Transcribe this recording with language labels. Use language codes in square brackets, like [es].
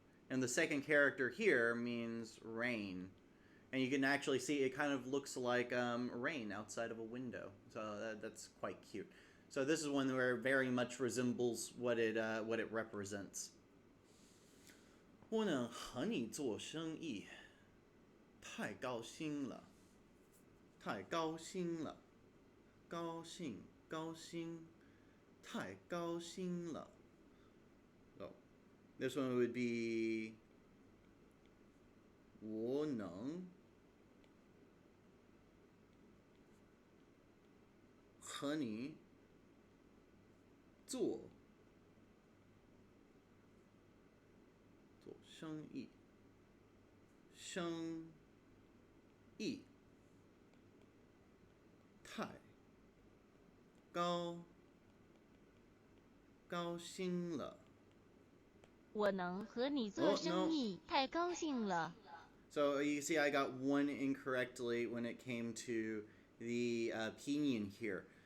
[en] And the second character here means rain. And you can actually see it kind of looks like rain outside of a window. So that's quite cute. So this is one where it very much resembles what it represents. [zh] 我能和你做生意，太高兴了，太高兴了，高兴高兴，太高兴了。 [en] So this one would be [zh] 我能和你做生意，生意太高兴了。我能和你做生意，太高兴了。 [en] So you see I got one incorrectly when it came to the pinyin here.